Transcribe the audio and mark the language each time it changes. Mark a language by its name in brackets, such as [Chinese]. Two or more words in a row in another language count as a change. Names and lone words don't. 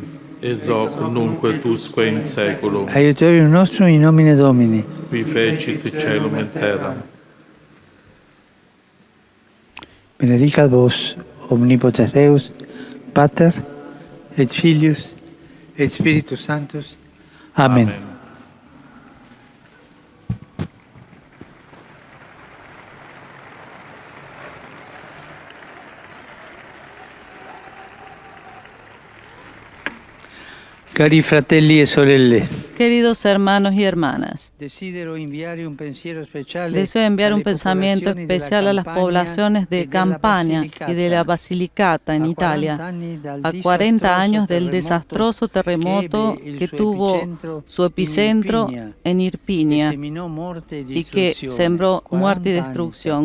[Latin] Ex hoc nunc et usque in saeculum, Aiuterium nostrum in nomine Domini. qui fecit caelum et terram. Benedicat vos, omnipotens Deus, Pater, et Filius, et Spiritus Sanctus. Amen. [Italian] Cari fratelli e sorelle, [Spanish] Queridos hermanos y hermanas, deseo enviar un pensamiento especial a las poblaciones de Campania y de la Basilicata en Italia, a 40 años del desastroso terremoto que tuvo su epicentro en Irpinia y que sembró muerte y destrucción.